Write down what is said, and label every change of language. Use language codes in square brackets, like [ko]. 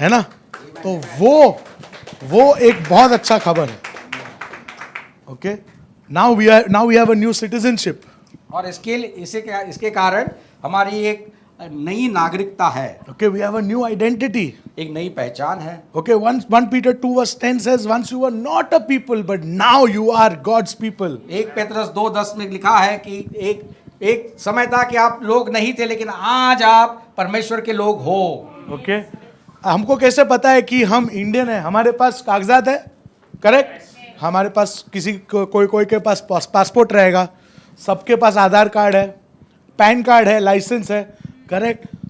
[hi] है ना। तो वो एक बहुत अच्छा खबर है। [en] Okay, now we have a new citizenship. [hi] और इसके कारण हमारी एक नई नागरिकता है, [en] Okay, we have a new identity. [hi] एक नई पहचान है। [en] Okay, 1 Peter 2 verse 10 says, once you were not a people, but now you are God's people. [hi] 1 Petrus 2:10 में लिखा है कि एक समय था कि आप लोग नहीं थे, लेकिन आज आप परमेश्वर के लोग हो। [en] Okay? [hi] हमको कैसे पता है कि हम इंडियन है? हमारे पास कागजात है, करेक्ट। हमारे पास कोई के पास पासपोर्ट रहेगा, सबके पास आधार कार्ड है, पैन कार्ड है, लाइसेंस है, करेक्ट।